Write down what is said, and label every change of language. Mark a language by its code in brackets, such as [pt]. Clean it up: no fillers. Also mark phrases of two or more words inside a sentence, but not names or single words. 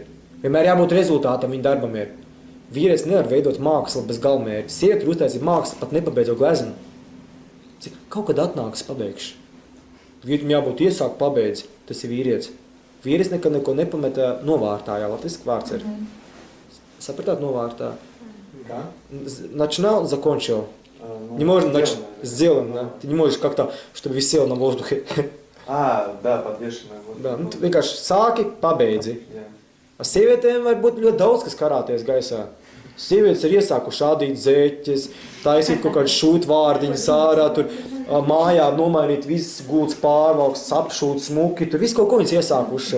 [lv] Vienmēr jābūt rezultātam viņa darbam ir. Vīrietis nevar veidot mākslu bez galvmērķa. Sieviete ir uztaisīt mākslu, pat nepabeidzot gleznu. Kaut kad atnāks pabeigšu. Vīrietim jābūt iesāk pabeidz, tas ir vīrietis. Vīrietis nekad neko nepameta novārtā, jā, latviski vārds ir. Sapratāt novārtā? [ru] Да? Начинал, закончил. Не можно сделан, да? Ты не можешь как-то, чтобы висел на воздухе. Да, подвешенная воздух. Да, [lv] tu vienkārši sāki, pabeidzi. Jā. Sievietēm var būt ļoti daudz, kas karāties gaisā. Sievietes ir iesākuši ādīt zeķes, taisīt kaut kādu šūtvārdiņas ārā, tur mājā nomainīt viss gults pārvalks, apšūt smuki, tur viss kaut ko viņas iesākuši.